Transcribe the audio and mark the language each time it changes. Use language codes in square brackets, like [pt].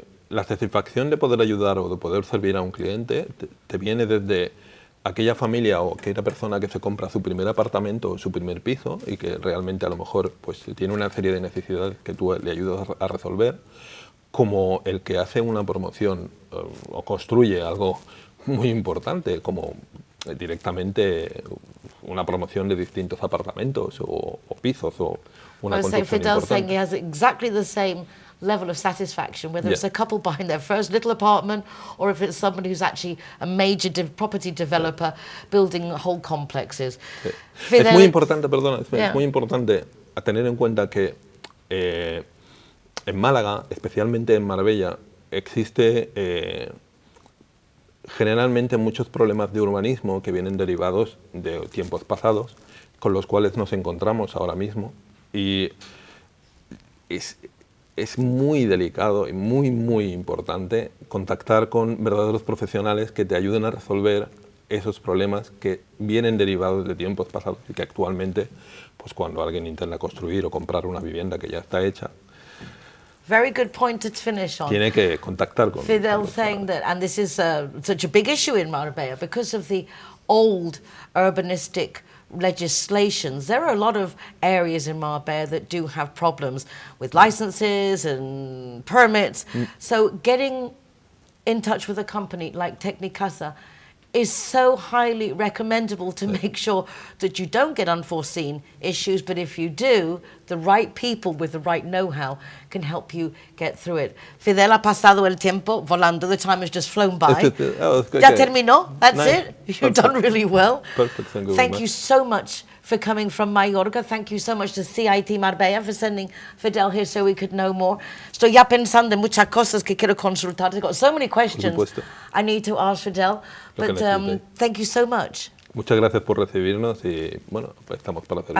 [es] la satisfacción de poder ayudar o de poder servir a un cliente te viene desde aquella familia o aquella persona que se compra su primer apartamento o su primer piso y que realmente a lo mejor pues tiene una serie de necesidades que tú le ayudas a resolver, como el que hace una promoción o construye algo muy importante, como directamente una promoción de distintos apartamentos o pisos o una construcción [en] Fidel's saying [es] importante. [en] he has exactly the same level of satisfaction, whether it's a couple buying their first little apartment or if it's somebody who's actually a major property developer building whole complexes. [es] Es muy importante, perdona, es muy importante a tener en cuenta que en Málaga, especialmente en Marbella, existe generalmente muchos problemas de urbanismo que vienen derivados de tiempos pasados, con los cuales nos encontramos ahora mismo, y es muy delicado y muy importante contactar con verdaderos profesionales que te ayuden a resolver esos problemas que vienen derivados de tiempos pasados y que actualmente, pues cuando alguien intenta construir o comprar una vivienda que ya está hecha, [en] very good point to finish on. [es] Tiene que contactar con [en] Fidel saying that, and this is such a big issue in Marbella because of the old urbanistic legislations. There are a lot of areas in Marbella that do have problems with licenses and permits. So getting in touch with a company like Tecnicasa is so highly recommendable to make sure that you don't get unforeseen issues, but if you do, the right people with the right know-how can help you get through it. [es] Fidel, ha pasado el tiempo volando. [en] The time has just flown by. [es] Ya terminó? [en] That's it? You've done really well. Perfect. Thank you so much for coming from Mallorca. Thank you so much to CIT Marbella for sending Fidel here so we could know more. [es] Estoy ya pensando en muchas cosas que quiero consultar. [en] I've got so many questions I need to ask Fidel, but thank you so much. [es] Muchas gracias por recibirnos y bueno, pues estamos para hacerlo.